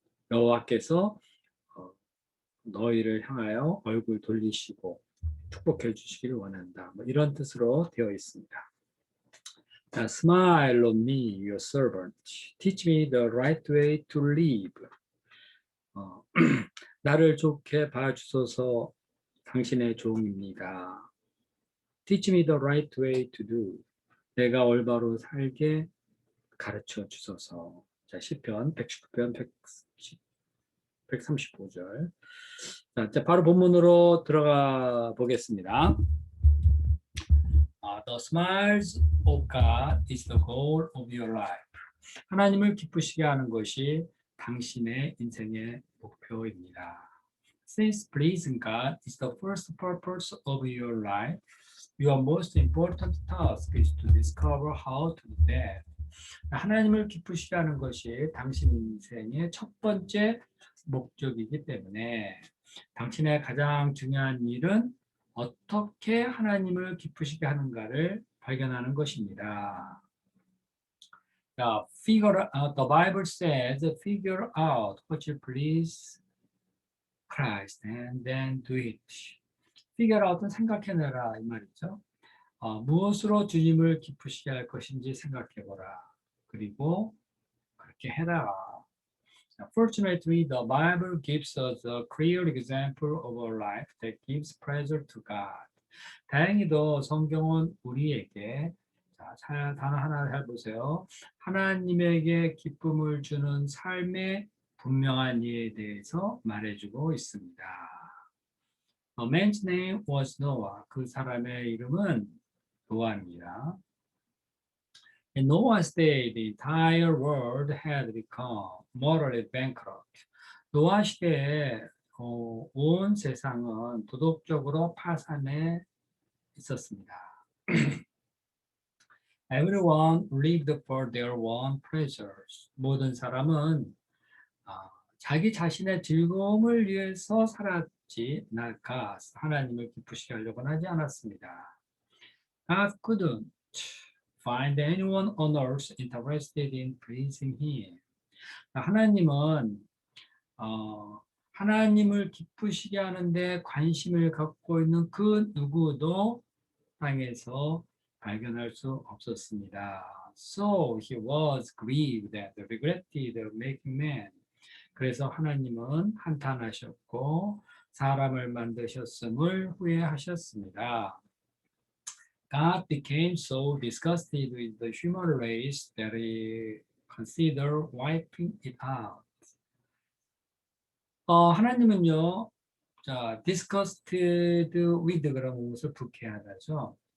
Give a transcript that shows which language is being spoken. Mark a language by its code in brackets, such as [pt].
[ko] 여호와께서 어, 너희를 향하여 얼굴 돌리시고 축복해 주시기를 원한다. 뭐 이런 뜻으로 되어 있습니다. [en] 자, Smile on me, your servant. Teach me the right way to live. [ko] 어, 나를 좋게 봐주소서 당신의 종입니다. [en] Teach me the right way to do. [ko] 내가 올바로 살게 가르쳐 주소서. 자, 시편 119편 135절. 자, 이제 바로 본문으로 들어가 보겠습니다. [en] The smiles of God is the goal of your life. [ko] 하나님을 기쁘시게 하는 것이 당신의 인생의 목표입니다. [en] Since pleasing God is the first purpose of your life, your most important task is to discover how to do that. [ko] 하나님을 기쁘시게 하는 것이 당신 인생의 첫 번째 목적이기 때문에 당신의 가장 중요한 일은 어떻게 하나님을 기쁘시게 하는가를 발견하는 것입니다. [en] The Bible says, figure out what you please Christ and then do it. Figure out [ko] 은 생각해내라 이 말이죠. 무엇으로 주님을 기쁘시게 할 것인지 생각해보라. 그리고 그렇게 해라. [en] Fortunately, the Bible gives us a clear example of a life that gives pleasure to God. [ko] 다행히도 성경은 우리에게 단어 하나 해보세요. 하나님에게 기쁨을 주는 삶의 분명한 예에 대해서 말해주고 있습니다. [en] A man's name was Noah. [ko] 그 사람의 이름은 노아입니다. [en] In Noah's day, the entire world had become morally bankrupt. [ko] 노아 시대에 온 세상은 도덕적으로 파산해 있었습니다. [en] Everyone lived for their own pleasures. [ko] 모든 사람은 자기 자신의 즐거움을 위해서 살았지, 하나님을 기쁘시게 하려고는 하지 않았습니다. [en] God couldn't find anyone on earth interested in pleasing Him. [ko] 하나님은 하나님을 기쁘시게 하는데 관심을 갖고 있는 그 누구도 땅에서 발견할 수 없었습니다. [en] So he was grieved and regretted making man. [ko] 그래서 하나님은 한탄하셨고 사람을 만드셨음을 후회하셨습니다. [en] God became so disgusted with the human race that he considered wiping it out. [ko] 하나님은요, 자, [en] disgusted with [ko] 그런 것을 불쾌하다죠.